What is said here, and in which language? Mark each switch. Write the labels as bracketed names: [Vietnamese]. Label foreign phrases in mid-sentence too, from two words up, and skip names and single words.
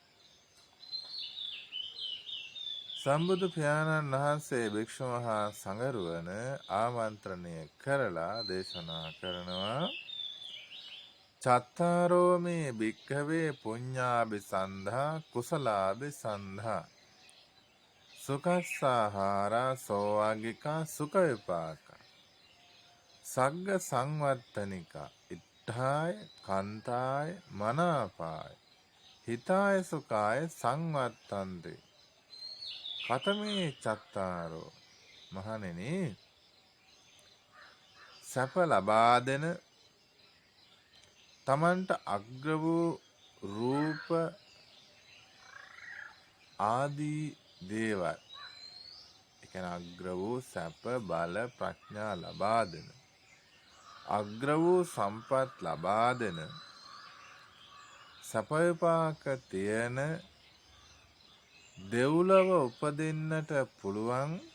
[Sinhala] සම්බුදු පියාණන් වහන්සේ භික්ෂු මහා සංඝරුවන ආමන්ත්‍රණය කරලා දේශනා කරනවා [Pali] චත්තාරෝ මේ භික්ඛවේ පුඤ්ඤාභිසන්ධා කුසලාභිසන්ධා සුඛස්සාහාරා සෝවාගිකා සුඛ විපාකා සග්ග සංවත්තනිකා ඉත්ථාය කන්තාය මනාපාය හිතාය සුඛාය සංවත්තන්ති කතමේ චත්තාරෝ. [Sinhala] මහණෙනි, සැප ලබා දෙන තමන්ට අග්‍ර වූ රූප ආදී දේවල්, ඒ කියන්නේ අග්‍ර වූ සැප බල ප්‍රඥා ලබා දෙන, අග්‍ර වූ සම්පත් ලබා දෙන, සැප විපාක තියෙන, දෙව්ලොව උපදින්නට පුළුවන්